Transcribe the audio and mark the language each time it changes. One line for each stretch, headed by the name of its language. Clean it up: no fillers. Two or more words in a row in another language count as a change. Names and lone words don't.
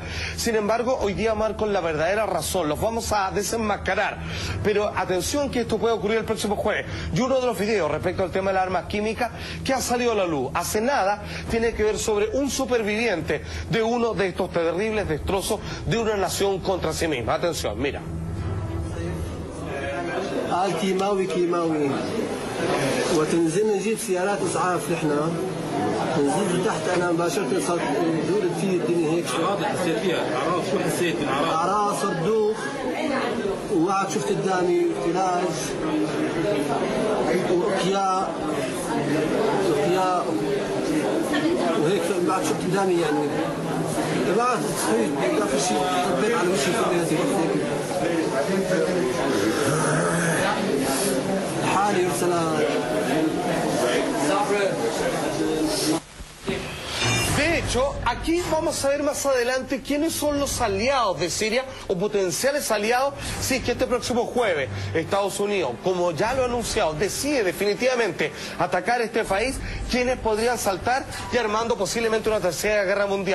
Spanish: Sin embargo, hoy día marcan la verdadera razón, los vamos a desenmascarar. Pero atención que esto puede ocurrir el próximo jueves. Y uno de los videos respecto al tema de las armas químicas que ha salido a la luz hace nada tiene que ver sobre un superviviente de uno de estos terribles destrozos de una nación contra sí misma. Atención, mira.
Arabic: كيماوي وتنزل نجيب سيارات اسعاف نحن ننزل تحت انا مباشره صارت دورت في الدنيا هيك واضح حسيت فيها اعراض شو حسيت من اعراض صدوخ وقعد شفت قدامي علاج وقياء وهيك بعد شفت قدامي يعني بعد ما في شيء طبيت على وشي في حالي وسلام.
Spanish: De hecho, hecho, aquí vamos a ver más adelante quiénes son los aliados de Siria o potenciales aliados si es que este próximo jueves Estados Unidos, como ya lo ha anunciado, decide definitivamente atacar este país, quienes podrían saltar y armando posiblemente una tercera guerra mundial.